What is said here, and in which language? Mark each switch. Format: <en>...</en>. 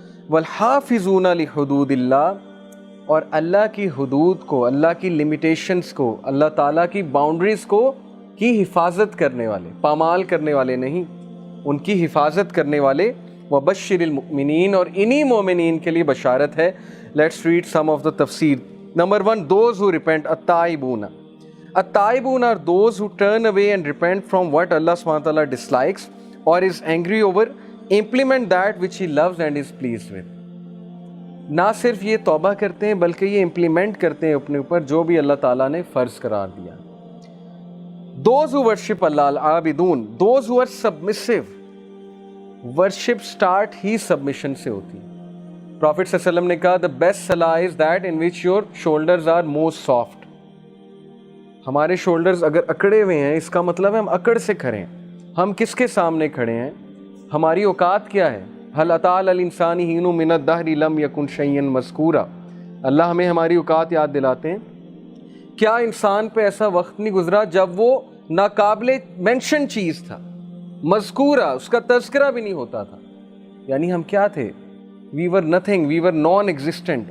<ur>والحافظون لحدود اللہ، اور اللہ کی حدود کو، اللہ کی لمیٹیشنز کو، اللہ تعالیٰ کی باؤنڈریز کو کی حفاظت کرنے والے، پامال کرنے والے نہیں، ان کی حفاظت کرنے والے. وبشر المؤمنین، اور انہی مومنین کے لیے بشارت ہے.</ur> <en>Let's read some of the tafsir. Number 1، those who repent. التائبون، التائبون are those who turn away and repent from what Allah subhanahu wa ta'ala dislikes or is angry over, implement that which He loves and is pleased with.</en> <ur>نہ صرف یہ توبہ کرتے ہیں بلکہ یہ implement کرتے ہیں اپنے اوپر جو بھی اللہ تعالیٰ نے فرض قرار دیا.</ur> <en>Those who worship Allah، العابدون، those who are submissive.</en> <ur>worship start he submission سے ہوتی ہے.</ur> <en>Prophet صلی اللہ علیہ وسلم</en> <ur>نے کہا</ur> <en>the best salah is that in which your shoulders are most soft.</en> <ur>ہمارے شولڈرز اگر اکڑے ہوئے ہیں اس کا مطلب ہے ہم اکڑ سے کھڑے ہیں. ہم کس کے سامنے کھڑے ہیں؟ ہماری اوقات کیا ہے؟</ur> <ar>هل اتى على الانسان حين من الدهر لم يكن شيئا مذكورا.</ar> <ur>اللہ ہمیں ہماری اوقات یاد دلاتے ہیں. کیا انسان پہ ایسا وقت نہیں گزرا جب وہ ناقابل مینشن چیز تھا، مذکورہ، اس کا تذکرہ بھی نہیں ہوتا تھا؟ یعنی ہم کیا تھے؟</ur> <en>We were nothing, we were non existent.</en>